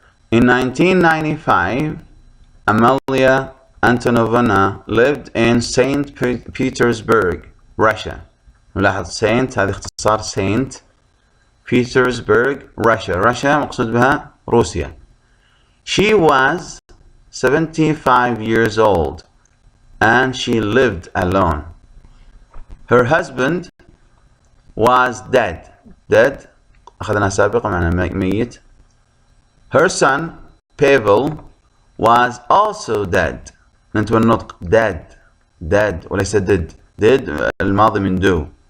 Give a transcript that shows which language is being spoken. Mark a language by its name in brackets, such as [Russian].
[English] In 1995, Amalia Antonovna lived in St. Petersburg, Russia. [Arabic] نلاحظ [English] Saint [Arabic] هذا اختصار [English] Saint Petersburg, Russia. [Arabic] Russia مقصود بها روسيا. [English] She was 75 years old and she lived alone. Her husband was dead. [Arabic] Dead أخذنا سابقا معنى ميت. [English] Her son Pavel was also dead. [Arabic] ننتبه النطق dead وليس did الماضي من do.